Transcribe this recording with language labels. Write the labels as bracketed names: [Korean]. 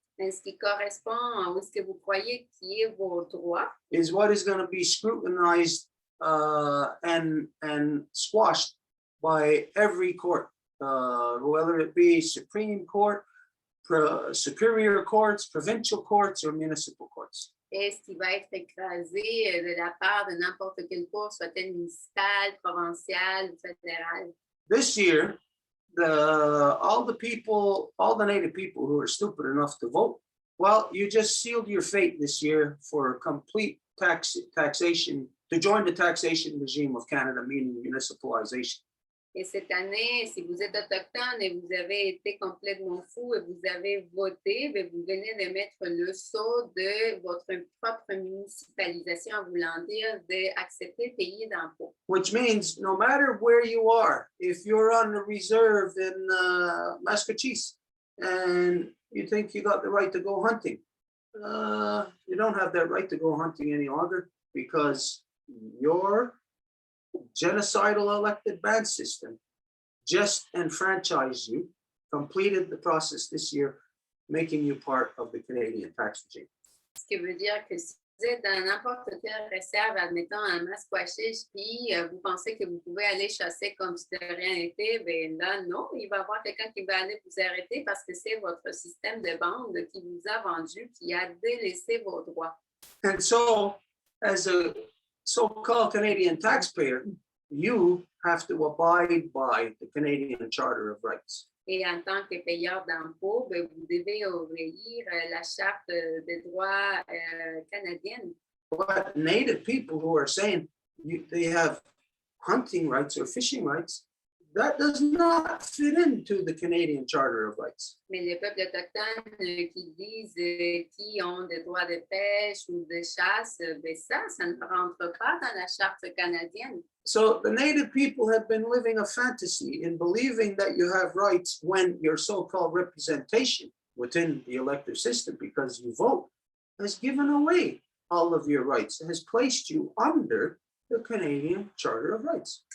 [French] en ce qui correspond à ce que vous croyez qui est vos droits, [English] is what is going to be scrutinized and squashed by every court, whether it be Supreme Court, superior courts, provincial courts, or municipal courts. [French] et ce qui va être écrasé de la part de n'importe quelle cour, soit-elle municipale, provinciale ou fédérale. [English] This year, all the Native people who are stupid enough to vote, well, you just sealed your fate this year for complete taxation, to join the taxation regime of Canada, meaning municipalization. [French] Et cette année, si vous êtes autochtone et vous avez été complètement fou et vous avez voté, bien, vous venez de mettre le sceau de votre propre municipalisation, en voulant dire d'accepter de payer d'impôts. [English] Which means no matter where you are, if you're on the reserve in Massachusetts and you think you got the right to go hunting, you don't have that right to go hunting any longer because your genocidal elected band system just enfranchised you, completed the process this year, making you part of the Canadian tax regime. [French] Ce qui veut dire que si vous êtes dans n'importe quelle réserve, admettons en Masquachiche, puis vous pensez que vous pouvez aller chasser comme si de rien n'était, bien là, non, il va y avoir quelqu'un qui va aller vous arrêter parce que c'est votre système de bande qui vous a vendu, qui a délaissé vos droits. [English] And so, as a so-called Canadian taxpayer, you have to abide by the Canadian Charter of Rights. [French] Et en tant que payeur d'impôts, ben, vous devez obéir la charte des droits canadienne. [English] But native people who are saying they have hunting rights or fishing rights, that does not fit into the Canadian Charter of Rights. [French] Mais les peuples autochtones qui disent qui ont des droits de pêche ou de chasse, ben ça ne rentre pas dans la charte canadienne. [English] So the native people have been living a fantasy in believing that you have rights when your so-called representation within the elective system, because you vote, has given away all of your rights, has placed you under the Canadian Charter of Rights.